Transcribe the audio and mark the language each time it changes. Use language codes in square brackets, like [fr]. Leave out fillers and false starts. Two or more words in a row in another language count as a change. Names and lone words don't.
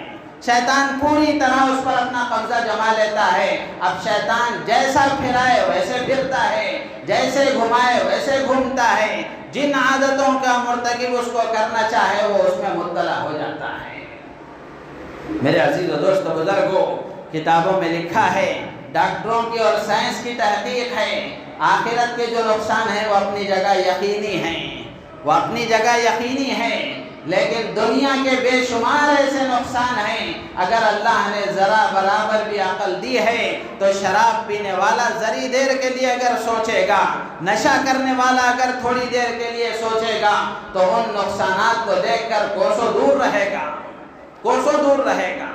[ur] شیطان پوری طرح اس پر اپنا قبضہ جما لیتا ہے۔ اب شیطان جیسا پھرائے ویسے پھرتا ہے، جیسے گھمائے ویسے گھومتا ہے، جن عادتوں کا مرتکب اس کو کرنا چاہے وہ اس میں مبتلا ہو جاتا ہے۔ میرے عزیز و دوست و بزرگوں، کتابوں میں لکھا ہے، ڈاکٹروں کی اور سائنس کی تحقیق ہے، آخرت کے جو نقصان ہیں وہ اپنی جگہ یقینی ہیں، وہ اپنی جگہ یقینی ہیں، لیکن دنیا کے بے شمار ایسے نقصان ہیں۔ اگر اللہ نے ذرا برابر بھی عقل دی ہے تو شراب پینے والا ذری دیر کے لیے اگر سوچے گا، نشہ کرنے والا اگر تھوڑی دیر کے لیے سوچے گا تو ان نقصانات کو دیکھ کر کوسوں دور رہے گا، کوسوں دور رہے گا۔